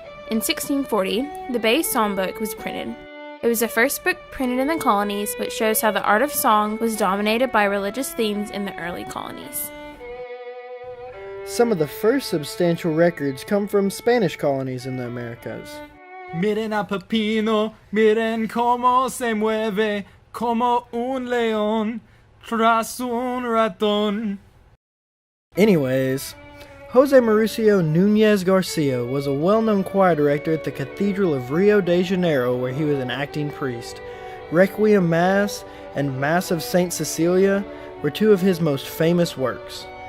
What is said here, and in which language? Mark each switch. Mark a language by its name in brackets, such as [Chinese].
[English] In 1640, the Bay Songbook was printed. It was the first book printed in the colonies, which shows how the art of song was dominated by religious themes in the early colonies. Some of the first substantial records come from Spanish colonies in the Americas. [Spanish] Miren a Pepino, miren cómo se mueve, como un león, tras un ratón. [English] Anyways, Jose Mauricio Nunez Garcia was a well-known choir director at the Cathedral of Rio de Janeiro, where he was an acting priest. Requiem Mass and Mass of Saint Cecilia were two of his most famous works.